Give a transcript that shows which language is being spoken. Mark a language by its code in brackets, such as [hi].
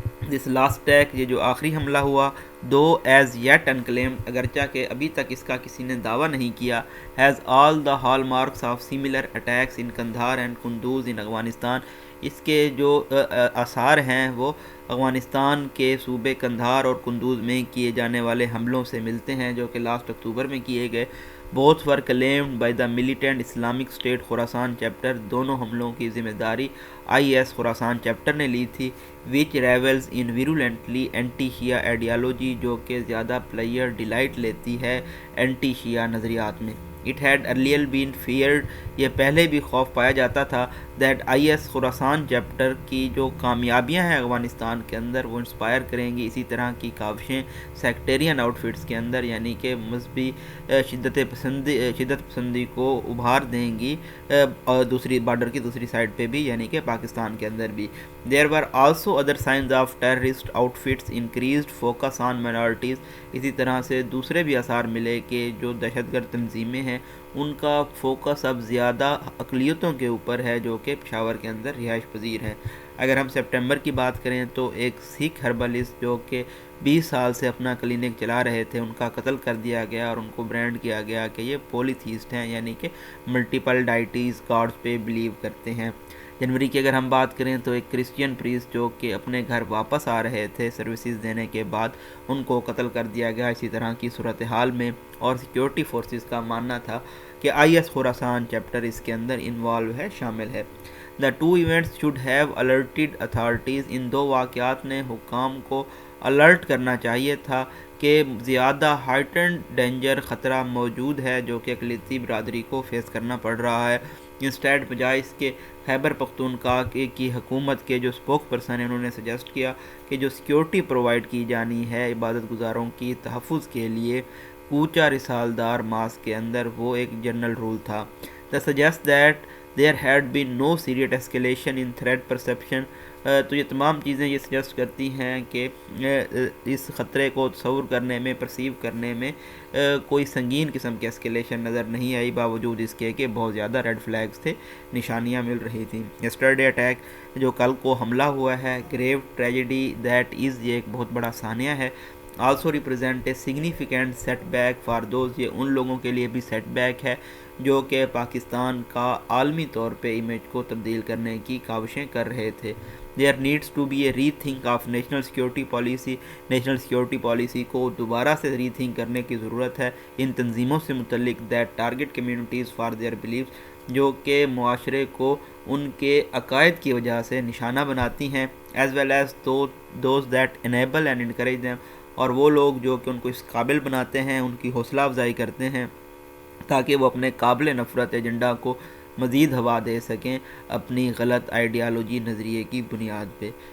[en] this last attack, [ur] یہ جو آخری حملہ ہوا، [en] though as yet unclaimed, [ur] اگرچہ کہ ابھی تک اس کا کسی نے دعویٰ نہیں کیا، [en] has all the hallmarks of similar attacks in Kandahar and Kunduz in Afghanistan, [ur] اس کے جو آثار ہیں وہ افغانستان کے صوبے قندھار اور قندوز میں کیے جانے والے حملوں سے ملتے ہیں جو کہ لاسٹ اکتوبر میں کیے گئے۔ [en] both were claimed by the militant Islamic State Khorasan chapter. [ur] دونوں حملوں کی ذمہ داری IS خوراسان چیپٹر نے لی تھی, [en] which revels in virulently anti-Shia ideology, [ur] جو کہ زیادہ پلیئر ڈیلائٹ لیتی ہے اینٹی شیعہ نظریات میں. [en] It had earlier been feared, [ur] یہ پہلے بھی خوف پایا جاتا تھا, that IS خوراسان چیپٹر کی جو کامیابیاں ہیں افغانستان کے اندر وہ انسپائر کریں گی اسی طرح کی کاوشیں سیکٹیرین آؤٹ فٹس کے اندر, یعنی کہ مذہبی شدت پسندی کو ابھار دیں گی, اور دوسری بارڈر کی دوسری سائڈ پہ بھی یعنی کہ پاکستان کے اندر بھی. [en] There were also other signs of terrorist outfits, increased focus on minorities. [ur] اسی طرح سے دوسرے بھی آثار ملے کہ جو دہشت گرد تنظیمیں ہیں ان کا فوکس اب زیادہ اقلیتوں کے اوپر ہے جو کہ پشاور کے اندر رہائش پذیر ہے. اگر ہم سپٹمبر کی بات کریں تو ایک سکھ ہربلسٹ جو کہ 20 سال سے اپنا کلینک چلا رہے تھے ان کا قتل کر دیا گیا اور ان کو برانڈ کیا گیا کہ یہ پولیتھیسٹ ہیں, یعنی کہ ملٹیپل ڈائٹیز گاڈز پہ بلیو کرتے ہیں. جنوری کی اگر ہم بات کریں تو ایک کرسچین پریسٹ جو کہ اپنے گھر واپس آ رہے تھے سروسز دینے کے بعد ان کو قتل کر دیا گیا اسی طرح کی صورتحال میں, اور سیکیورٹی فورسز کا ماننا تھا کہ IS خوراسان چیپٹر اس کے اندر انوالو ہے, شامل ہے. [en] The two events should have alerted authorities. [ur] ان دو واقعات نے حکام کو الرٹ کرنا چاہیے تھا کہ زیادہ ہائٹنڈ ڈینجر خطرہ موجود ہے جو کہ اقلیتی برادری کو فیس کرنا پڑ رہا ہے. انسٹیڈ بجائے اس کے خیبر پختونخوا کی حکومت کے جو اسپوک پرسن ہیں انہوں نے سجیسٹ کیا کہ جو سیکیورٹی پرووائڈ کی جانی ہے عبادت گزاروں کی تحفظ کے لیے کوچہ رسالدار ماسک کے اندر وہ ایک جنرل رول تھا. [en] The suggest that there had been no serious escalation in threat perception. [ur] تو یہ تمام چیزیں یہ سجیسٹ کرتی ہیں کہ اس خطرے کو تصور کرنے میں پرسیو کرنے میں کوئی سنگین قسم کی اسکیلیشن نظر نہیں آئی باوجود اس کے کہ بہت زیادہ ریڈ فلیگز تھے, نشانیاں مل رہی تھیں. [en] yesterday attack [ur] جو کل کو حملہ ہوا ہے, [en] grave tragedy that is, [ur] یہ ایک بہت بڑا سانحہ ہے. [en] also represent a significant setback for those, [ur] یہ ان لوگوں کے لیے بھی سیٹ بیک ہے جو کہ پاکستان کا عالمی طور پہ امیج کو تبدیل کرنے کی کاوشیں کر رہے تھے. [en] There needs to be a rethink of national security policy. [ur] National security policy کو دوبارہ سے ری تھنک کرنے کی ضرورت ہے ان تنظیموں سے متعلق [en] that target communities for their beliefs, [ur] جو کہ معاشرے کو ان کے عقائد کی وجہ سے نشانہ بناتی ہیں, [en] as well as those that enable and encourage them, [ur] اور وہ لوگ جو کہ ان کو اس قابل بناتے ہیں, ان کی حوصلہ افزائی کرتے ہیں تاکہ وہ اپنے قابل نفرت ایجنڈا کو مزید ہوا دے سکیں اپنی غلط آئیڈیالوجی نظریے کی بنیاد پہ.